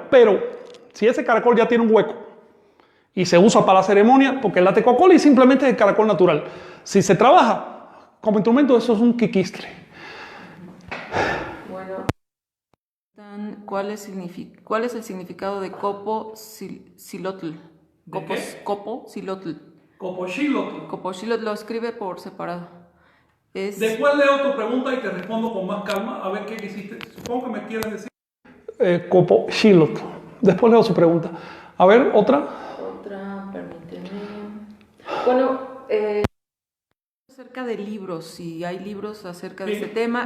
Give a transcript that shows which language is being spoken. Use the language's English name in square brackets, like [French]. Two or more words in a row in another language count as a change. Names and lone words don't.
[Spanish] Pero si ese caracol ya tiene un hueco y se usa para la ceremonia, porque el Atecocoli simplemente es el caracol natural. Si se trabaja como instrumento, eso es un Kikistli. Bueno, ¿cuál es el significado de copo-silotl? ¿De qué? Copo-silotl. Copoxilotl. Copo-silotl lo escribe por separado. Después leo tu pregunta y te respondo con más calma a ver qué quisiste. Supongo que me quieres decir. Copoxilotl. Después leo su pregunta. A ver, otra. Otra, permíteme. Bueno, acerca de libros, si hay libros acerca de este tema.